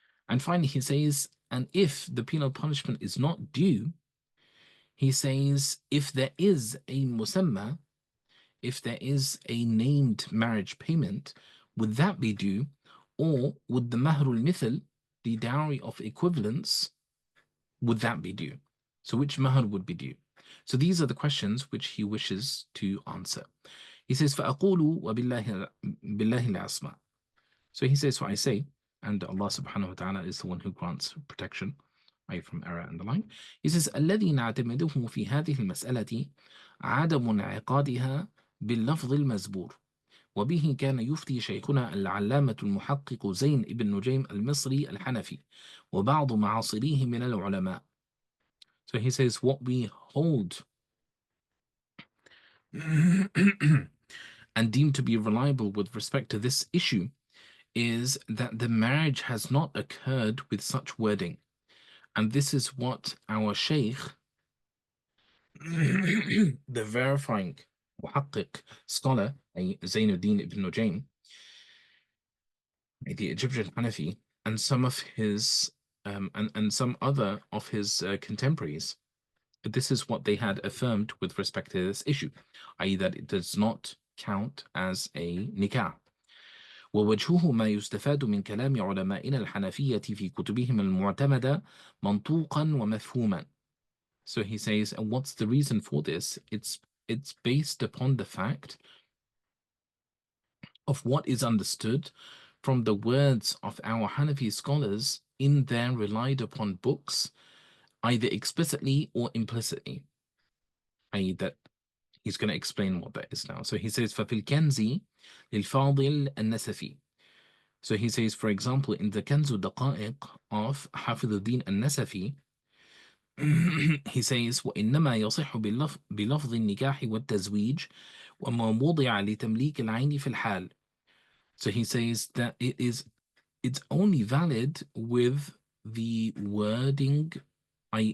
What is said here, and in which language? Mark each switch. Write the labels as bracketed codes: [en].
[en] And finally, he says, and if the penal punishment is not due, he says, if there is a musamma, if there is a named marriage payment, would that be due? Or would the mahrul mithl, the dowry of equivalence, would that be due? So which mahr would be due? So these are the questions which he wishes to answer. He says, [ar] فَأَقُولُ وَبِاللَّهِ الْعَصْمَةِ. [en] So he says, what I say, and Allah subhanahu wa ta'ala is the one who grants protection from error and the like. He says, [ar] الَّذِي نَعْتَمِدُهُ فِي هَذِهِ الْمَسْأَلَةِ عَدَمُ انعقادها باللفظ المزبور وبه كان يفتي شيخنا العلامة المحقق زين ابن نجيم المصري الحنفي وبعض معاصريه من العلماء. [en] So he says, what we hold and deem to be reliable with respect to this issue is that the marriage has not occurred with such wording. And this is what our Shaykh, the verifying muhaqqiq scholar, Zainuddin ibn Nujaym, the Egyptian Hanafi, and some of his and some other of his contemporaries, this is what they had affirmed with respect to this issue, i.e. that it does not count as a nikah. [ar] ووجهه ما يستفاد من كلام علمائنا الحنفية في كتبهم المعتمدة منطوقا ومفهوما. [en] So he says, and what's the reason for this? It's based upon the fact of what is understood from the words of our Hanafi scholars in their relied upon books, either explicitly or implicitly, i.e. that he's going to explain what that is now. So he says, [ar] فَفِي الْكَنْزِ لِلْفَاضِلِ النَّسَفِي. [en] So he says, for example, in the Kanzu Daqa'iq of Hafidhuddin al-Nasafi, he says, [ar] وَإِنَّمَا يَصِحُ بِلَفْظِ النِّكَاحِ وَالتَّزْوِيجِ وَمَا وُضِعَ لِتَمْلِيكِ الْعَيْنِ فِي الْحَالِ. [en] So he says that it's only valid with the wording, i.e.